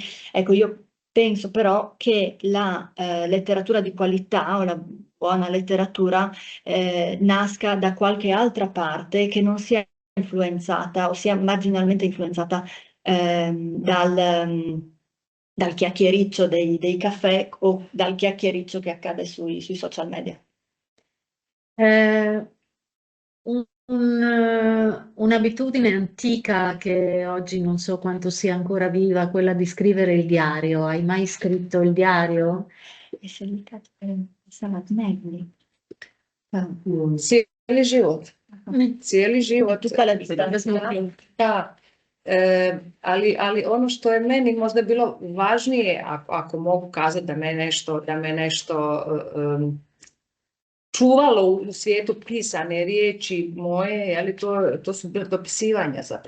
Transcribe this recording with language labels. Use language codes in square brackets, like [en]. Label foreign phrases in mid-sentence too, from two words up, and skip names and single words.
[it] Ecco, io penso però che la letteratura di qualità o la buona letteratura nasca da qualche altra parte che non sia influenzata o sia marginalmente influenzata dal chiacchiericcio dei caffè o dal chiacchiericcio che accade sui social media. Un'abitudine antica che oggi non so quanto sia ancora viva, quella di scrivere il diario. Hai mai scritto il diario? [hr] Cijeli život. Cijeli život. Da. Ali ono što je meni možda bilo važnije, ako mogu kazati da me nešto čuvalo u svijetu pisane riječi moje, ali to su bila dopisivanja zapravo.